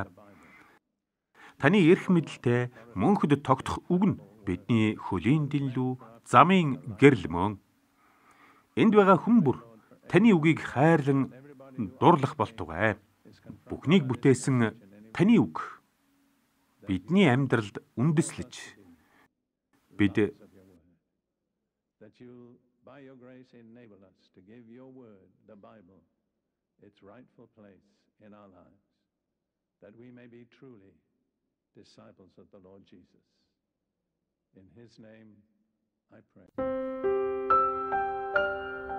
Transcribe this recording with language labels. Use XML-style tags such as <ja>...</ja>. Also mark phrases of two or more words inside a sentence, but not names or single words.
<mn>Таны эрх мэдэлтэй мөнхөд тогтох үг нь бидний хөлийн дэллүү, замын гэрэл мөн. Энд байгаа хүн бүр таны үгийг хайрлан дурлах болтугай. Бүхнийг бүтээсэн таны үг бидний амьдралд үндэслэж бид</mn> <en>its rightful place in our lives, that we may be truly disciples of the Lord Jesus. In his name I pray.</en>